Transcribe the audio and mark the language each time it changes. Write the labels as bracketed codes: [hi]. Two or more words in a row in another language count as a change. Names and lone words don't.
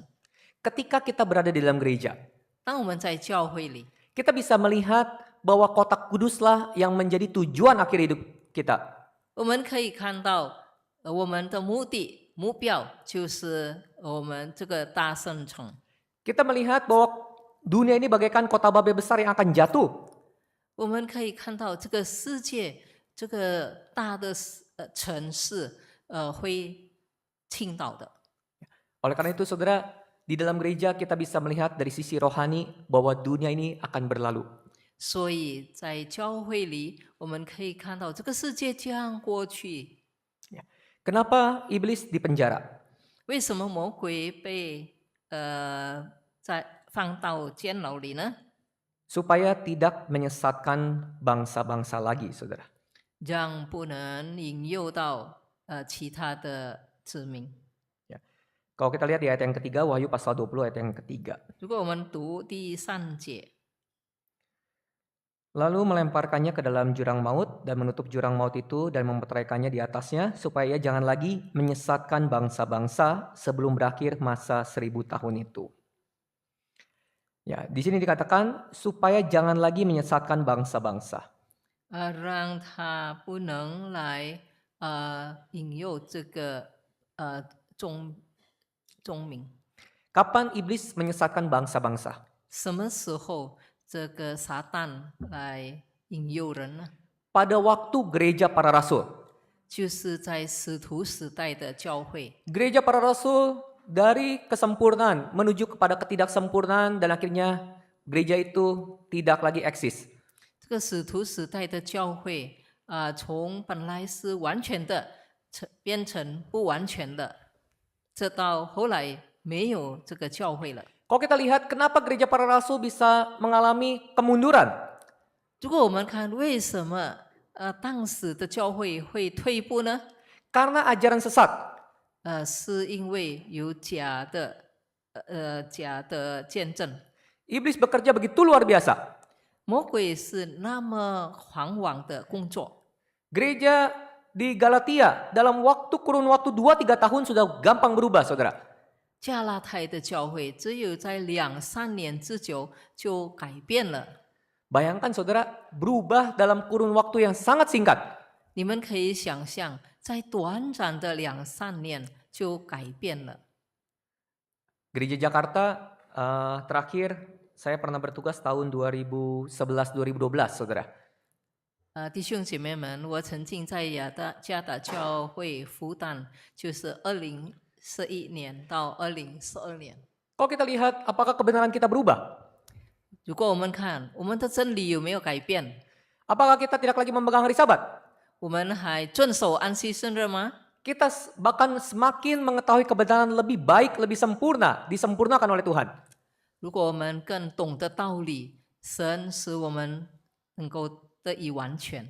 [id] Ketika kita berada di dalam gereja, [zh] 当我们在教会里， [id] kita bisa melihat bahwa kota kuduslah yang menjadi tujuan akhir hidup kita. [zh] 我们可以看到，我们的目标就是我们这个大圣城。 [id] Kita melihat bahwa dunia ini bagaikan kota Babel besar yang akan jatuh. [zh] 我们可以看到这个世界，这个大的城市，会倾倒的。 [id] Oleh karena itu, saudara, di dalam gereja kita bisa melihat dari sisi rohani bahwa dunia ini akan berlalu. [zh] 所以在教会里，我们可以看到这个世界将过去。 [id] Kenapa iblis dipenjara? [zh] 为什么魔鬼被放到监牢里呢？ [id] Supaya tidak menyesatkan bangsa-bangsa lagi, saudara. [zh] 让不能引诱到其他的子民。 [id] Kalau kita lihat di ayat yang ketiga, Wahyu pasal 20 ayat yang ketiga. [zh] 如果我们读第3节， [id] Lalu melemparkannya ke dalam jurang maut dan menutup jurang maut itu dan memeteraikannya di atasnya supaya ia jangan lagi menyesatkan bangsa-bangsa sebelum berakhir masa 1000 tahun itu. Ya, di sini dikatakan supaya jangan lagi menyesatkan bangsa-bangsa. [zh] 让他不能来引诱这个众民。 [id] Kapan iblis menyesatkan bangsa-bangsa? [zh] 什么时候这个撒旦来引诱人呢？ [id] Pada waktu gereja para rasul. [zh] 就是在使徒时代的教会， [id] Gereja para rasul dari kesempurnaan menuju kepada ketidaksempurnaan dan akhirnya gereja itu tidak lagi eksis. [zh] 这个使徒时代的教会从本来是完全的，变成不完全的，这到后来没有这个教会了。 [id] Kalau kita lihat kenapa gereja para rasul bisa mengalami kemunduran? [zh] 如果我们看为什么当时的教会会退步呢？ [id] Karena ajaran sesat. [zh] 是因为有假的见证。 [id] Iblis bekerja begitu luar biasa. [zh] 魔鬼是那么狂妄的工作。 [id] Gereja di Galatia dalam kurun waktu 2-3 tahun sudah gampang berubah, saudara. [zh] 加拉太的教会只有在2-3年之久就改变了。 [id] Bayangkan saudara, berubah dalam kurun waktu yang sangat singkat. [zh] 你们可以想象，在短暂的2-3年就改变了。 [id] Gereja Jakarta terakhir saya pernah bertugas tahun 2011-2012, saudara. [zh] 弟兄姐妹们，我曾经在加达教会辅导，就是2011年到2012年。 [id] Kalau kita lihat, apakah kebenaran kita berubah? [zh] 如果我们看我们的真理有没有改变， [id] Apakah kita tidak lagi memegang hari Sabat? [zh] 我们还遵守安息生日吗？ [id] Kita bahkan semakin mengetahui kebenaran lebih baik, lebih sempurna, disempurnakan oleh Tuhan. [zh] 如果我们更懂得道理，神使我们能够得以完全。